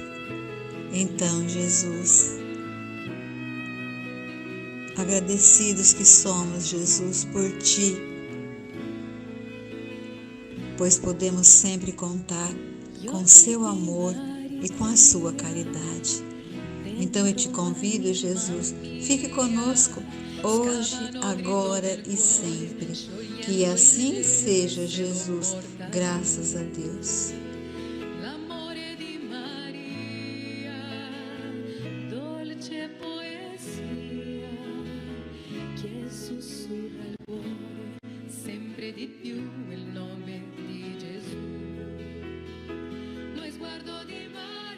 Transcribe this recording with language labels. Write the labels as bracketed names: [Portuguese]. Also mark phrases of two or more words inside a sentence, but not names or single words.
[Portuguese] Então, Jesus, agradecidos que somos, Jesus, por Ti, pois podemos sempre contar com Seu amor e com a Sua caridade. Então eu te convido, Jesus, fique conosco hoje, agora e sempre. Que assim seja, Jesus, graças a Deus. [Italian] Sempre di più il nome di Gesù. Lo sguardo di